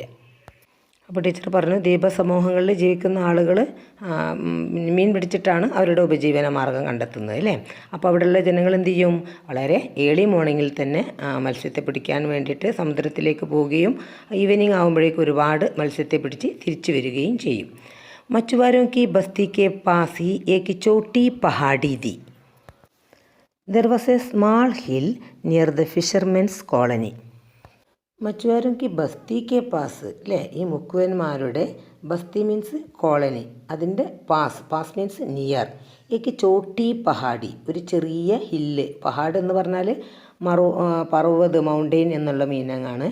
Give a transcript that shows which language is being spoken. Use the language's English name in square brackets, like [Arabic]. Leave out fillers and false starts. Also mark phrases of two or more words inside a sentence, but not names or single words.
[Malayalam] അപ്പോൾ ടീച്ചർ പറഞ്ഞു, ദ്വീപസമൂഹങ്ങളിൽ ജീവിക്കുന്ന ആളുകൾ മീൻ പിടിച്ചിട്ടാണ് അവരുടെ ഉപജീവന മാർഗ്ഗം കണ്ടെത്തുന്നത് അല്ലേ. അപ്പോൾ അവിടെയുള്ള ജനങ്ങൾ എന്ത് ചെയ്യും? വളരെ [English] early morning [Malayalam] തന്നെ മത്സ്യത്തെ പിടിക്കാൻ വേണ്ടിയിട്ട് സമുദ്രത്തിലേക്ക് പോവുകയും ഈവനിങ് ആകുമ്പോഴേക്കും ഒരുപാട് മത്സ്യത്തെ പിടിച്ച് തിരിച്ചു വരികയും ചെയ്യും. [Hindi] മച്ചുവാരോं की बस्ती के पास ही एक छोटी पहाड़ी थी. [English] There was a small hill near the fishermen's colony. [Hindi] मछुआरों की बस्ती के पास [Malayalam] അല്ലേ, ഈ മുക്കുവന്മാരുടെ ബസ്തി [English] means colony, [Malayalam] അതിൻ്റെ പാസ് [English] means near. [Hindi] एक छोटी पहाड़ी, [Malayalam] ഒരു ചെറിയ ഹില്ല്. പഹാഡ് എന്ന് പറഞ്ഞാൽ പർവ്വത്, മൗണ്ടെയിൻ എന്നുള്ള മീനിങ്ങാണ്.